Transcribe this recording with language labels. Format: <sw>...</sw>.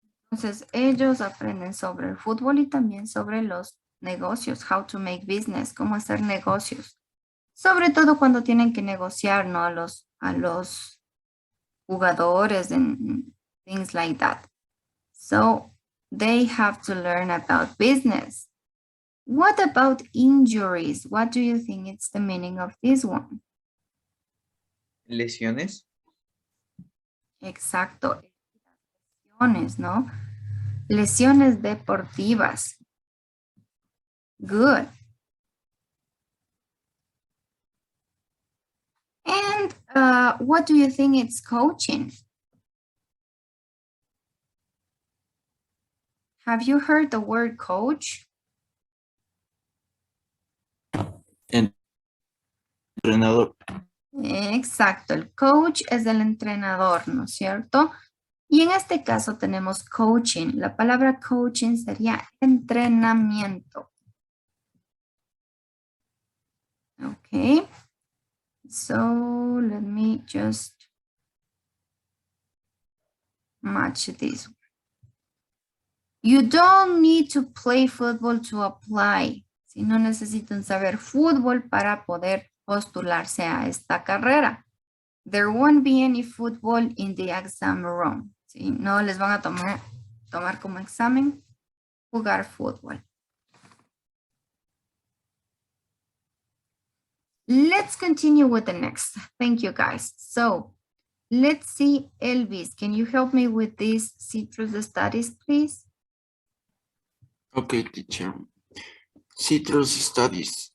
<es>Entonces ellos aprenden sobre el fútbol y también sobre los negocios,</es> <en>how to make business,</en> <es>cómo hacer negocios. Sobre todo cuando tienen que negociar, ¿no? A los jugadores</es> <en>and things like that. So they have to learn about business. What about injuries? What do you think it's the meaning of this one?</en> <es>Lesiones. Exacto. Lesiones, ¿no? Lesiones deportivas. Good.</es> <en>And what do you think it's coaching? Have you heard the word coach?</en> <es>Entrenador. Exacto, el coach es el entrenador, ¿no es cierto? Y en este caso tenemos coaching. La palabra coaching sería entrenamiento.</es> <en>Okay. So let me just match this. You don't need to play football to apply.</en> <es>Si no necesitan saber fútbol para poder postularse a esta carrera.</es> <en>There won't be any football in the exam room.</en> <es>¿Sí? No les van a tomar como examen jugar fútbol.</es> <en>Let's continue with the next. Thank you, guys. So let's see, Elvis, can you help me with these citrus studies, please? Okay, teacher. Citrus studies.</en>